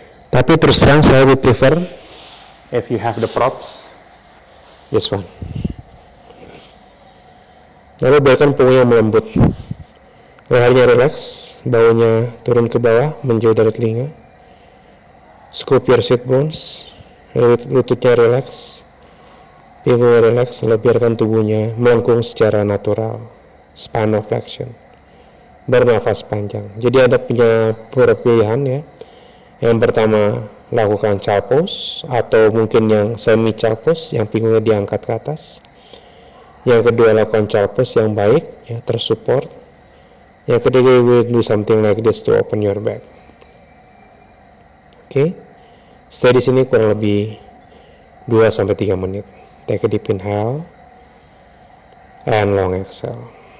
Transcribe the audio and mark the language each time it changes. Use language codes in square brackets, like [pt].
[id] Tapi terus terang saya [en] would prefer if you have the props, this one. [id] Lalu biarkan punggungnya melembut, lehernya relax, baunya turun ke bawah, menjauh dari telinga. [en] Scoop your sit bones, [id] lututnya relax, pinggungnya relax, lalu biarkan tubuhnya melengkung secara natural, spinal flexion, bernafas panjang. Jadi ada punya beberapa pilihan ya. Yang pertama, lakukan child pose atau mungkin yang semi child pose yang pinggungnya diangkat ke atas. Yang kedua, lakukan child pose yang baik ya, tersupport. Yang ketiga, [en] you will do something like this to open your back. Oke. [id] Stay di sini kurang lebih 2 sampai 3 menit. [en] Take a deep inhale and long exhale.